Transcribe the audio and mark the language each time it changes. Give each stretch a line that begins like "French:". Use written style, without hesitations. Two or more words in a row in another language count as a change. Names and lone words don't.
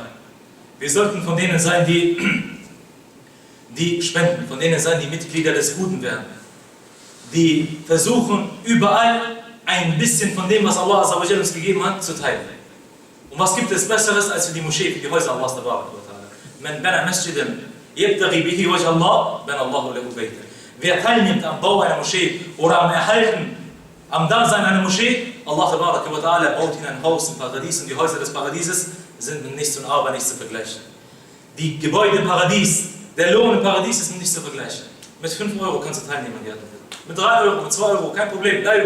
German: Wir sollten von denen sein, die spenden, von denen sein, die Mitglieder des Guten werden. Die versuchen, überall ein bisschen von dem, was Allah
Arabic: عز وجل
German: uns gegeben hat, zu teilen. Und was gibt es Besseres als für die Moschee, für die Häuser Allahs
Arabic: تبارك وتعالى? من بنى مسجدا يبتغي به وجه الله، بنى الله له بيتا.
German: Wer teilnimmt am Bau einer Moschee oder am Erhalten, am Dasein einer Moschee,
Arabic: الله تعالى
German: baut ihnen ein Haus im Paradies und die Häuser des Paradieses sind mit nichts und aber nicht zu vergleichen. Die Gebäude im Paradies, der Lohn im Paradies ist mit nichts zu vergleichen. Mit 5 Euro kannst du teilnehmen, mit 3 Euro, mit 2 Euro, kein Problem.